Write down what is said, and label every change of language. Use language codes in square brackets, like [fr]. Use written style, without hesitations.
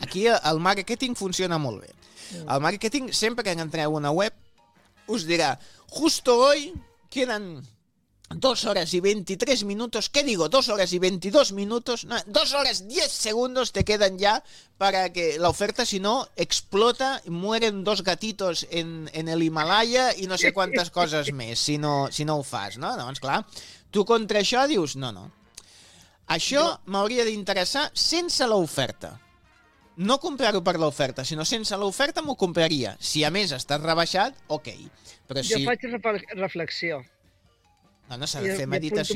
[ca] No. Aquí el marketing funciona molt bé. El marketing, sempre que entreu a una web, us dirà, [es] justo hoy queden 2 horas y 23 minutos, ¿qué digo? 2 horas y 22 minutos, no, 2 horas 10 segundos te quedan ya para que la oferta, si no, explota, mueren 2 gatitos en el Himalaya y no sé cuántas cosas más, [ca] si no ho fas, [es] ¿no? [ca] Doncs clar, tu contra això dius, no. Això m'hauria d'interessar sense l'oferta. No comprar-ho per l'oferta, sinó sense l'oferta m'ho compraria. Si a més està rebaixat, ok. Però si... Jo faig reflexió. No s'ha de fer meditació.